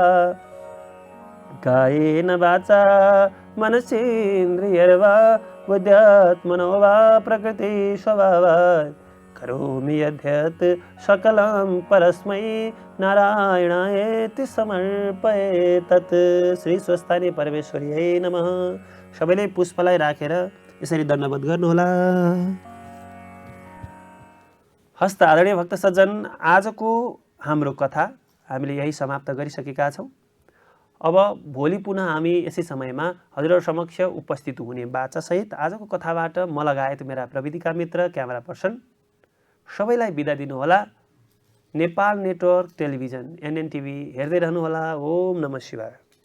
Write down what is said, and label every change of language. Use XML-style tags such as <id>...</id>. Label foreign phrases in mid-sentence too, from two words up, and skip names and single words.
<sa>कायेन वाचा मनसेन्द्रियर्वा बुद्ध्यात्मनो वा प्रकृतिस्वभावात् करोमि यद्यत् सकलं परस्मै नारायणायेति समर्पये तत्। श्री स्वस्थानी परमेश्वरीयै नमः।</sa> <ne>सबैले पुष्पलाई राखेर यसरी दण्डवत गर्नुहोला। हस्त आदरणीय भक्त सज्जन, आजको हाम्रो कथा हामीले यही समाप्त गरिसकेका छौँ। अब भोलि पुनः हामी यसै समयमा हजुरहरु समक्ष उपस्थित हुने बाचासहित आजको कथाबाट म लगायत मेरा प्रविधिका मित्र</ne> <en>camera person</en> <ne>सबैलाई बिदा दिनुहोला। नेपाल नेटवर्क टेलिभिजन एनएनटिभी हेर्दै रहनुहोला।</ne> <sa>ओम नमः शिवाय।</sa>